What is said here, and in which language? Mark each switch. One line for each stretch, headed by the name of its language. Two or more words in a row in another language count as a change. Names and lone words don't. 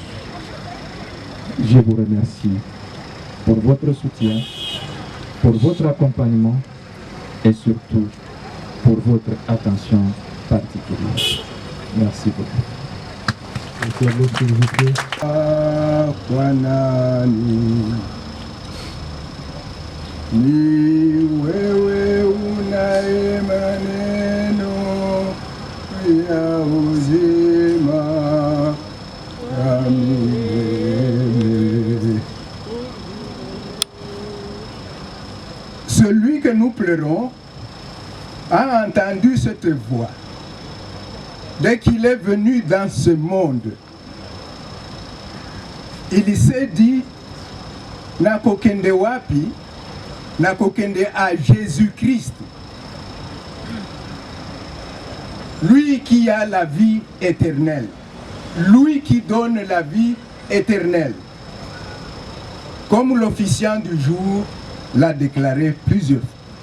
French: Je vous remercie pour votre soutien, pour votre accompagnement et surtout pour votre attention particulière. Merci beaucoup. Monsieur le s'il vous plaît.
Swahili: Ni wewe unaye maneno ya uzima ya milele.
French: Celui que nous pleurons a entendu cette voix dès qu'il est venu dans ce monde. Il s'est dit
Swahili: nakokende wapi, nakokende
French: à Jésus-Christ, lui qui a la vie éternelle, lui qui donne la vie éternelle. comme l'officiant du jour l'a déclaré plusieurs fois.